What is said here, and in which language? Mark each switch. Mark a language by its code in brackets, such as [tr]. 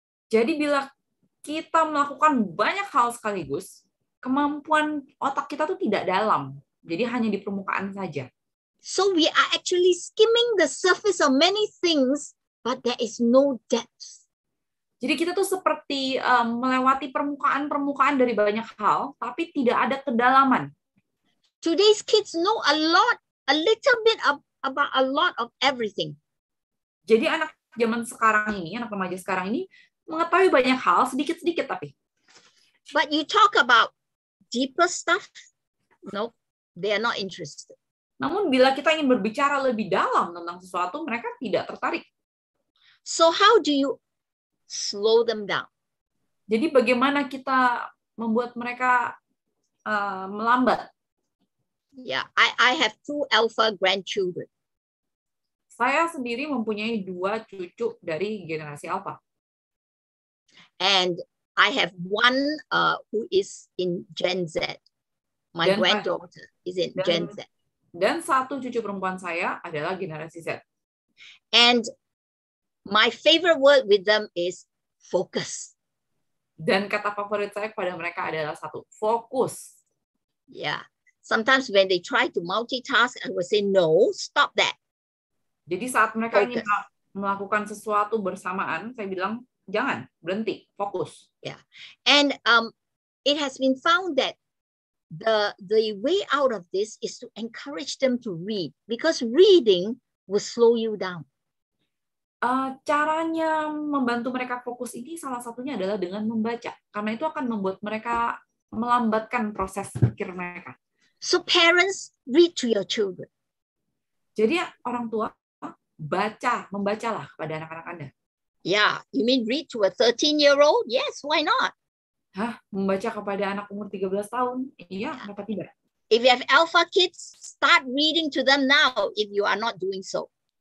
[id] Jadi bila kita melakukan banyak hal sekaligus, kemampuan otak kita tuh tidak dalam. Jadi hanya di permukaan saja. [en] So we are actually skimming the surface of many things, but there is no depth. [id] Jadi kita tuh seperti melewati permukaan-permukaan dari banyak hal, tapi tidak ada kedalaman. [en] Today's kids know a little bit about a lot of everything. [id] Jadi anak zaman sekarang ini, anak remaja sekarang ini mengetahui banyak hal sedikit-sedikit tapi. [en] But you talk about deeper stuff, no, they are not interested. [id] Namun bila kita ingin berbicara lebih dalam tentang sesuatu, mereka tidak tertarik. [en] So how do you slow them down? [id] Jadi bagaimana kita membuat mereka melambat? [en] Yeah, I have 2 alpha grandchildren. [id] Saya sendiri mempunyai 2 cucu dari generasi alpha. [en] And I have one who is in Gen Z. My granddaughter is in Gen Z. [id] Dan 1 cucu perempuan saya adalah generasi Z. [en] And my favorite word with them is focus. [id] Dan kata favorit saya kepada mereka adalah 1, fokus. Yeah. [en] Sometimes when they try to multitask, I will say, no, stop that. [id] Jadi saat mereka ingin melakukan sesuatu bersamaan, saya bilang, jangan, berhenti, fokus. Yeah. [en] And it has been found that the way out of this is to encourage them to read, because reading will slow you down. [id] Caranya membantu mereka fokus ini salah satunya adalah dengan membaca, karena itu akan membuat mereka melambatkan proses pikir mereka. [en] So parents, read to your children. [id] Jadi orang tua membacalah kepada anak-anak Anda. [en] Yeah, you mean read to a 13-year-old? Yes, why not? [id] Membaca kepada anak umur 13 tahun? Iya, kenapa tidak? [en] If you have alpha kids, start reading to them now if you are not doing so.